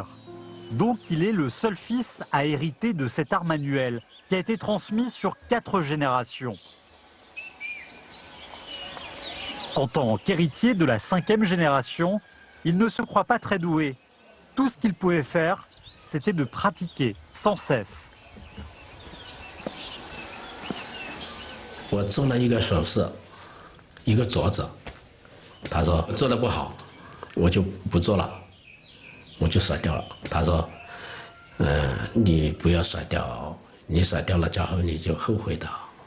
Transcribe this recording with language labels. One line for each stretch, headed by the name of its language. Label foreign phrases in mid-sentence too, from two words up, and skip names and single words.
French: Donc il est le seul fils à hériter de cet art manuel qui a été transmis sur 4 générations. En tant qu'héritier de la 5e génération, il ne se croit pas très doué. Tout ce qu'il pouvait faire, c'était de pratiquer sans cesse.
Chinese: 我做了一个首饰，一个镯子，他说做的不好， 我就不做了，我就甩掉了。他说，你不要甩掉，你甩掉了之后你就后悔的。